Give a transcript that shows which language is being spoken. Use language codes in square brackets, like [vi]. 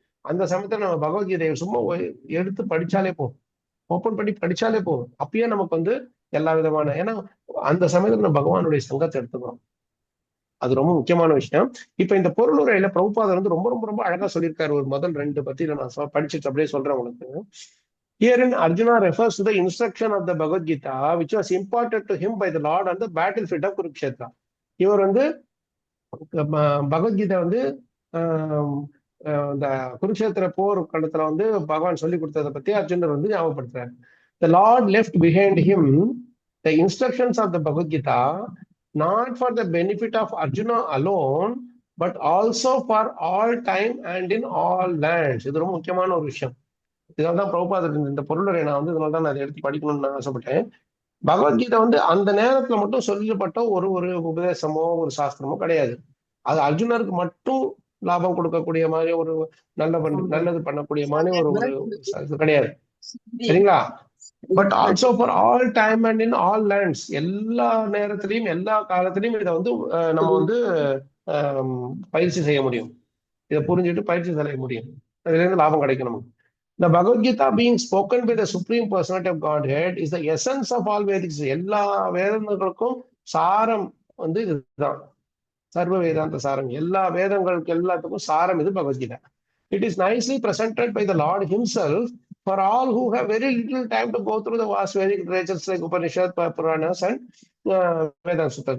[ta] அந்த சமயத்துல நம்ம பகவத்கீதையை சும்மா எடுத்து படிச்சாலே போதும், ஓப்பன் பண்ணி படிச்சாலே போதும், அப்பயே நமக்கு வந்து எல்லா விதமான, ஏன்னா அந்த சமயத்துல நம்ம பகவானுடைய சங்கத்தை எடுத்துக்கிறோம். அது ரொம்ப முக்கியமான விஷயம். இப்ப இந்த பொருளுரையில பிரபுபாதர் வந்து ரொம்ப ரொம்ப ரொம்ப அழகா சொல்லியிருக்காரு. ஒரு முதல் 2 பத்தி நான் படிச்சுட்டு அப்படியே சொல்றேன் உங்களுக்கு. [en] Herein Arjuna refers to the instruction of the Bhagavad Gita which was imparted to him by the Lord on the battlefield of Kurukshetra. [ta] இவர் வந்து பகவத்கீதை வந்து இந்த குருக்ஷேத்திர போர் களத்துல வந்து பகவான் சொல்லி கொடுத்ததை பத்தி அர்ஜுனர் வந்து ஞாபகப்படுத்துறாரு. [en] The Lord left behind him the instructions of the Bhagavad Gita not for the benefit of Arjuna alone but also for all time and in all lands. [ta] இது ரொம்ப முக்கியமான ஒரு விஷயம். இதனால்தான் பிரபுபாதர் இந்த பொருளுரை நான் வந்து இதனால தான் நான் அதை எடுத்து படிக்கணும்னு நான் ஆசைப்பட்டேன். பகவத்கீதை வந்து அந்த நேரத்துல மட்டும் சொல்லப்பட்ட ஒரு ஒரு உபதேசமோ ஒரு சாஸ்திரமோ கிடையாது. அது அர்ஜுனருக்கு மட்டும் லாபம் கொடுக்கக்கூடிய மாதிரி ஒரு நல்லது பண்ணக்கூடிய மாதிரி ஒரு கிடையாது. சரிங்களா? [en] but also for all time and in all lands, [ta] எல்லா நேரத்திலையும் எல்லா காலத்திலையும் இதை வந்து நம்ம வந்து பயிற்சி செய்ய முடியும். இதை புரிஞ்சுட்டு பயிற்சி செய்ய முடியும், அதுல இருந்து லாபம் கிடைக்கும் நமக்கு. [en] The Bhagavad Gita being spoken by the Supreme Personality of Godhead is the essence of all Vedics. [ta] எல்லா வேதங்களுக்கும் சாரம் வந்து இதுதான், சர்வ வேதாந்த சாரம். எல்லா வேதங்களுக்கு எல்லாத்துக்கும் சாரம் இது Bhagavad Gita. [en] It is nicely presented by the Lord himself for all who have very little time to go through the vast Vedic literatures like Upanishad, Puranas and Vedanta Sutras.